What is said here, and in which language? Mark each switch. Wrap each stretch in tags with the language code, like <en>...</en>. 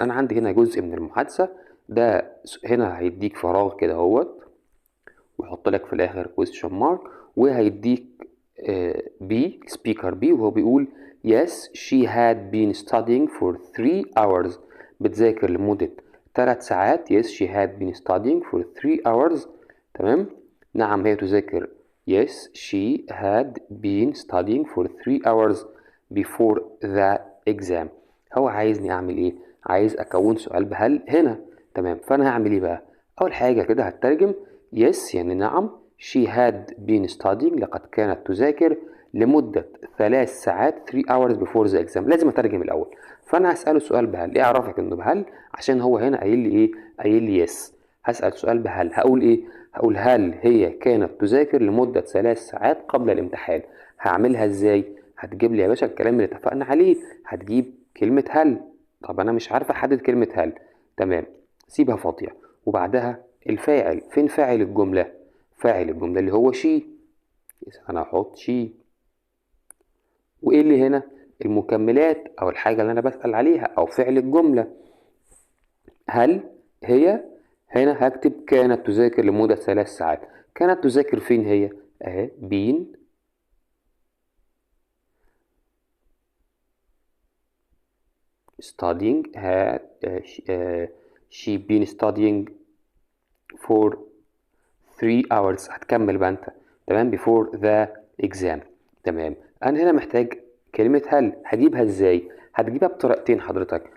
<ar>أنا عندي هنا جزء من المحادثة ده، هنا هيديك فراغ كده اهوت، ويحط لك في الآخر question mark، وهيديك بي speaker بي، وهو بيقول</ar> <en>yes she had been studying for 3 hours.</en> <ar>بتذاكر لمدة 3 ساعات.</ar> <en>yes she had been studying for 3 hours.</en> <ar>تمام. نعم هي تذاكر.</ar> <en>yes she had been studying for 3 hours before the exam.</en> <ar>هو عايزني اعمل ايه؟ عايز اكون سؤال بهل هنا، تمام. فانا هعمل ايه بقى؟ اول حاجة كده هترجم yes يعني نعم،</ar> <en>she had been studying</en> <ar>لقد كانت تذاكر لمدة 3 ساعات</ar> <en>3 hours before the exam.</en> <ar>لازم اترجم الاول. فانا هسأله سؤال بهل. ايه اعرفك انه بهل؟ عشان هو هنا قايل لي ايه؟ قايل لي yes. هسأل سؤال بهل، هقول ايه؟ هقول هل هي كانت تذاكر لمدة 3 ساعات قبل الامتحان. هعملها ازاي؟ هتجيب لي يا باشا الكلام اللي اتفقنا عليه، هتجيب كلمة هل. طب انا مش عارف احدد كلمة هل، تمام، سيبها فاضية. وبعدها الفاعل. فين فاعل الجملة؟ فاعل الجملة اللي هو شي، أنا هحط شي. وإيه اللي هنا؟ المكملات أو الحاجة اللي أنا بسأل عليها أو فعل الجملة. هل هي، هنا هكتب كانت تذاكر لمدة 3 ساعات. كانت تذاكر فين هي؟ أهي بين</ar> <en>studying had she been studying for 3 hours.</en> <ar>هتكمل بقى انت، تمام،</ar> <en>before the exam.</en> <ar>تمام. انا هنا محتاج كلمة هل. هجيبها ازاي؟ هتجيبها بطريقتين حضرتك.</ar>